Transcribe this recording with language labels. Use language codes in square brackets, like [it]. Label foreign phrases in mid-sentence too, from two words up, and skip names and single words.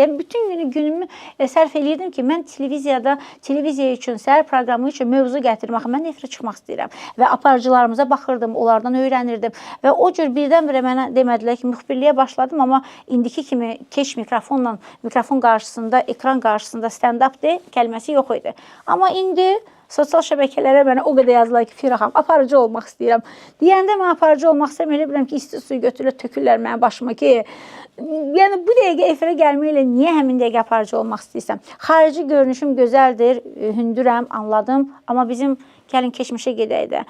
[az] Yəni bütün günümü sərf eləyirdim ki, mən televiziya üçün, səhər proqramı üçün mövzu gətirdim. Axı mən efirə çıxmaq istəyirəm və aparıcılarımıza baxırdım, onlardan öyrənirdim və o cür birdən-birə mənə demədilər ki, müxbirliyə başladım, amma indiki kimi keç mikrofon qarşısında, ekran qarşısında stand-up de kəlməsi yox idi. Amma indi sosial şəbəkələrə mənə o qədər yazdılar ki, Firaxam, aparıcı olmaq istəyirəm. Deyəndə mən aparıcı olmaq istəyirəm, elə bilirəm ki, isti suyu götürürlər, tökürlər mənim başıma ki, yəni bu dəqiqə efirə gəlməklə niyə həmin dəqiqə aparıcı olmaq istəyirsən? Xarici görünüşüm gözəldir, hündürəm, anladım, amma bizim gəlin keçmişə gedək də.